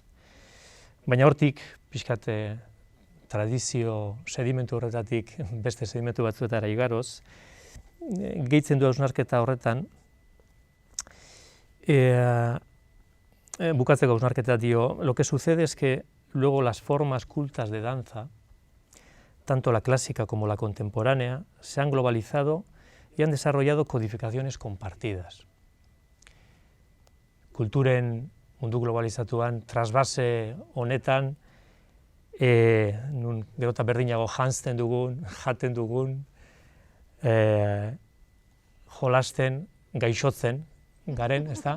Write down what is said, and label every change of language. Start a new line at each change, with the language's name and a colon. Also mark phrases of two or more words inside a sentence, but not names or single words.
Basque: Baina hortik, pixkat tradizio sedimentu horretatik beste sedimentu batzuetara igaroz, gehitzen du hausnarketa horretan, bukatzeko hausnarketa dio,
Spanish: lo que sucede es que luego las formas cultas de danza, tanto la clásica como la contemporánea, se han globalizado y han desarrollado codificaciones compartidas.
Basque: Kulturen mundu globalizatuan, trasbase honetan, nun gero eta berdinago janzten dugun, jaten dugun, jolasten, gaixotzen garen, ezta?